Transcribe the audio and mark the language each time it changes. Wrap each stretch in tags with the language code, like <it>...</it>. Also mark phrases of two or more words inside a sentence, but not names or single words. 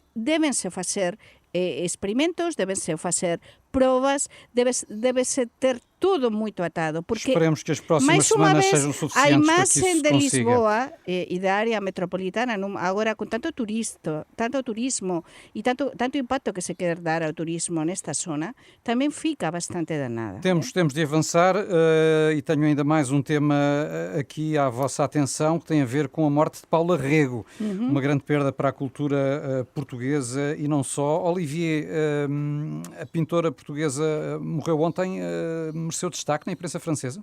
<gl>Débense facer experimentos, débense facer probas, débese ter tudo moito atado, porque</gl> <pt>Esperemos que as próximas</pt> <gl>máis unha</gl> <pt>semanas</pt> <gl>vez</gl> <pt>sejam</pt> <gl>a</gl> <pt>suficientes para que isso</pt> <gl>imaxe se de consiga. Lisboa e da área metropolitana agora con tanto turismo e tanto impacto que se quer dar ao turismo nesta zona, tamén fica bastante danada.</gl> <pt>Temos de avançar e tenho ainda mais um tema aqui à vossa atenção que tem a ver com a morte de Paula Rego, uma grande perda para a cultura portuguesa e não só. Olivier, a pintora portuguesa morreu ontem, mereceu destaque na imprensa francesa?</pt>